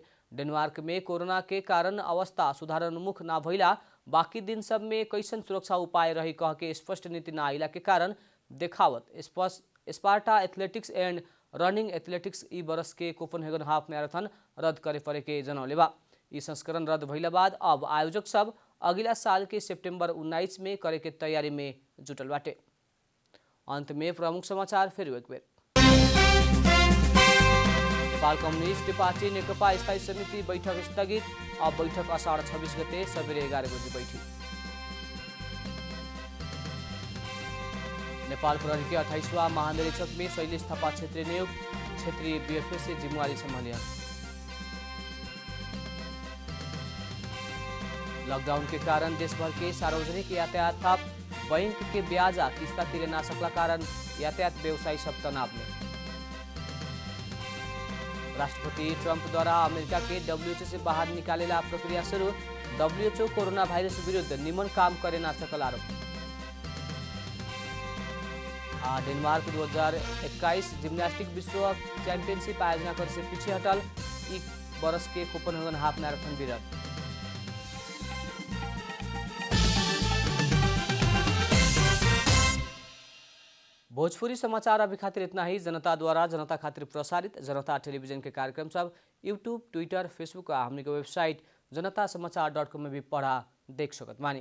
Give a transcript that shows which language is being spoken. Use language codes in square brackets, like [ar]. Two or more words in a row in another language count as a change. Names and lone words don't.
[bho] डेनमार्क में कोरोना के कारण अवस्था सुधारोन्मुख न भइला बाकी दिन सब में कैसन सुरक्षा उपाय रही कह के स्पष्ट नीति न आइला के कारण देखावत स्पार्टा एथलेटिक्स एंड रनिंग एथलेटिक्स ई वर्ष के कोपनहेगन हाफ मैराथन रद्द करे पड़े के जनौले बा। ई संस्करण रद्द भइला बाद अब आयोजक सब अगला साल के सितंबर 19 में करे के तैयारी में जुटल बाटे। अंत में प्रमुख समाचार फिर एक बेर। नेपाल कम्युनिस्ट पार्टी नेकपा स्थायी समिति बैठक स्थगित। अब बैठक असार 26 गते सबेरे 11 बजे बैठी। नेपाल प्रहरी के 28वां महानिरीक्षक में शैलेश थापा क्षेत्रीय नियुक्त। क्षेत्रीय बीएफएस से जिम्मेवारी संभालिया। लॉकडाउन के कारण देशभर के सार्वजनिक यातायात ठप। बैंक के ब्याज आ किस्ता तिरे ना सकला कारण यातायात व्यवसायी सब तनाव में। राष्ट्रपति ट्रंप द्वारा अमेरिका के डब्ल्यूएचओ से बाहर निकालेला प्रक्रिया शुरू। डब्ल्यूएचओ कोरोना वायरस विरुद्ध निमन काम करे ना सकल आरोप। डेनमार्क 2021 जिम्नास्टिक विश्व चैंपियनशिप आयोजना कर से पीछे हटल। एक बरस के कोपनहेगन हाफ मैराथन विरत। भोजपुरी समाचार अभी खातिर इतना ही। जनता द्वारा जनता खातिर प्रसारित जनता टेलीविजन के कार्यक्रम सब यूट्यूब, ट्विटर, फेसबुक और हमने के वेबसाइट जनतासमाचार.com में भी पढ़ा देख सकत मानी।